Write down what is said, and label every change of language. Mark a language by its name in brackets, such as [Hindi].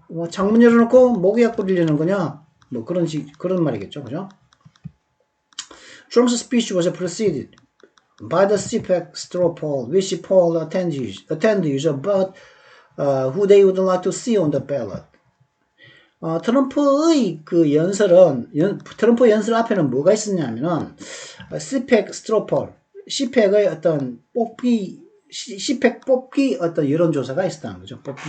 [Korean] 창문 열어놓고 모기약 뿌리려는 거냐? 그런 말이겠죠. 그죠? [English] Trump's speech was preceded by the CPAC straw poll, which polled attendees about who they would like to see on the ballot. [Korean] 트럼프의 그 트럼프 연설 앞에는 뭐가 있었냐면은, CPAC straw poll, CPAC의 어떤 CPAC 뽑기 어떤 여론조사가 있었다는 거죠.